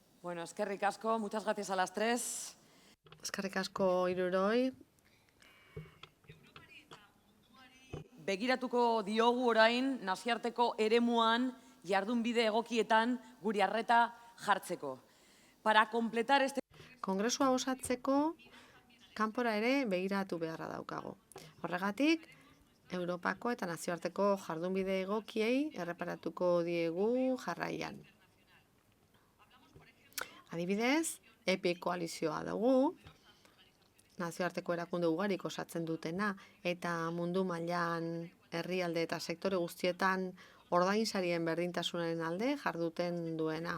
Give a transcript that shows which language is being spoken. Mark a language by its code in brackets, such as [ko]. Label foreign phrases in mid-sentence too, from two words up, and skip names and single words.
[eu] Bueno, eskerrik asko, [es] muchas gracias a las tres. [eu] Eskerrik asko hiruroi. Begiratuko diogu orain nazioarteko eremuan jardunbide egokietan guri arreta jartzeko. [es] Para completar este... [eu] Kongresua osatzeko kanpora ere begiratu beharra daukago. Horregatik, Europako eta nazioarteko jardunbide egokiei erreparatuko diegu jarraian. Adibidez, EPI koalizioa dugu, nazioarteko erakunde ugarik osatzen dutena eta mundu mailan herrialde eta sektore guztietan ordainsarien berdintasunaren alde jarduten duena.